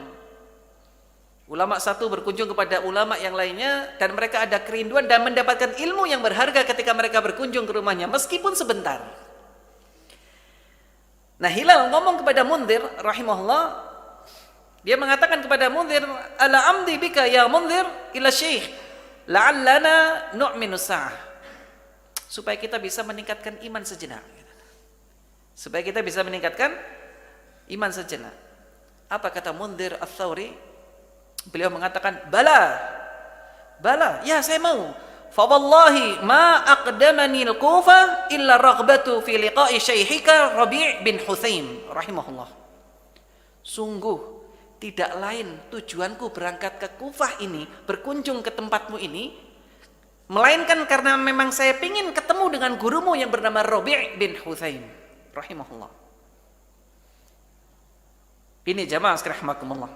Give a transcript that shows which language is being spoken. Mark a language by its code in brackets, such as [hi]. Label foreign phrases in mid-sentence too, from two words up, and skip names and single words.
[id] Ulama satu berkunjung kepada ulama yang lainnya dan mereka ada kerinduan dan mendapatkan ilmu yang berharga ketika mereka berkunjung ke rumahnya meskipun sebentar. Nah, Hilal ngomong kepada Mundhir rahimahullah, dia mengatakan kepada Mundhir, [ar] ألا أمضي بك يا منذر إلى شيخ لعلنا نؤمن ساعة. [id] Supaya kita bisa meningkatkan iman sejenak. Supaya kita bisa meningkatkan iman sejenak. Apa kata Mundhir Ats-Tsauri? Beliau mengatakan, bala, ya saya mau. [ar] فوالله ما أقدمني الكوفة إلا رغبة في لقاء شيخك ربيع بن خثيم رحمه الله. [id] Sungguh tidak lain tujuanku berangkat ke Kufah ini, berkunjung ke tempatmu ini, melainkan karena memang saya ingin ketemu dengan gurumu yang bernama Rabi' bin Hutsaim rahimahullah. Ini jamaah sekalian rahimakumullah.